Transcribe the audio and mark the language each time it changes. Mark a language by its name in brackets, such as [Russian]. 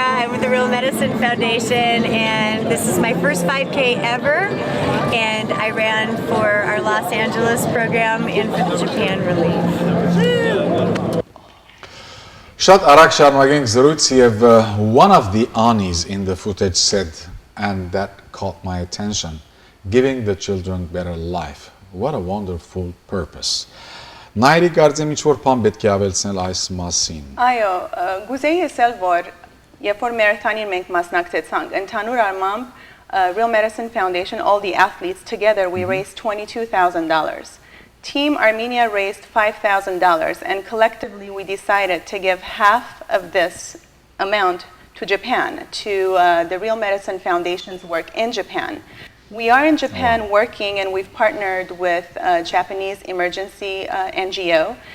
[English] I'm with the Real Medicine Foundation, and this is my first 5K ever, and I ran for our Los Angeles program and for the Japan relief. Woo! [Armenian] Շատ արագ շարունակենք զրույց եւ [English] one of the Anis in the footage said, and that caught my attention, giving the children better life. What a wonderful purpose. [Armenian] Նայրի կարծեմ ինչ-որ բան պետք է ավելցնել այս մասին։ Այո, գուզեի ասել, որ երբ որ մարաթոնին մենք մասնակցեցանք, ընդհանուր առմամբ Real Medicine Foundation, [English] all the athletes together, we raised $22,000. Team Armenia raised $5,000, and collectively we decided to give half of this amount to Japan, to the Real Medicine Foundation's work in Japan. We are in Japan working, and we've partnered with a Japanese emergency NGO.